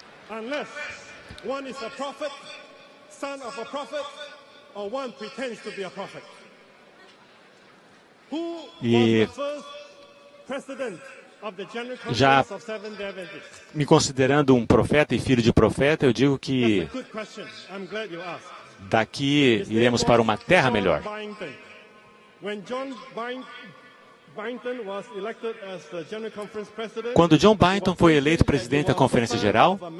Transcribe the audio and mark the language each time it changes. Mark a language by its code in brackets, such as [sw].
[en] Unless one is a prophet, son of a prophet, or one pretends to be a prophet. Who was the first president of the General Conference of Seventh-day Adventists? [pt] Me considerando um profeta e filho de profeta, eu digo que [en] That's a good question. I'm glad you asked. [pt] daqui iremos para uma terra melhor. [en] When John Byington was elected as the General Conference president, [pt] Quando John Byington foi eleito presidente da Conferência Geral,